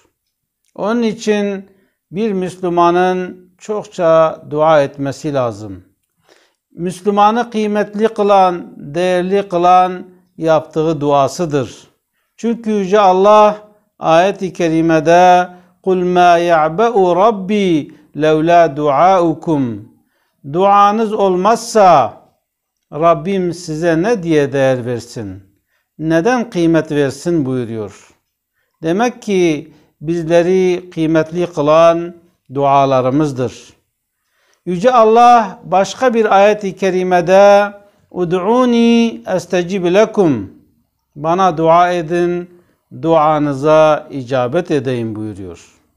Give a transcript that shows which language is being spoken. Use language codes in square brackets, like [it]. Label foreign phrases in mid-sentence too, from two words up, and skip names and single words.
[tr] Onun için bir Müslümanın çokça dua etmesi lazım. Müslümanı kıymetli kılan, değerli kılan yaptığı duasıdır. Çünkü Yüce Allah ayet-i kerimede [ar] قُلْ مَا يَعْبَأُ رَبِّي لَوْلَا دُعَاؤُكُمْ [tr] Duanız olmazsa Rabbim size ne diye değer versin? Neden kıymet versin buyuruyor. Demek ki bizleri kıymetli kılan dualarımızdır. Yüce Allah başka bir ayet-i kerimede [ar] "ادعوني أستجب لكم" [tr] Bana dua edin, duanıza icabet edeyim buyuruyor.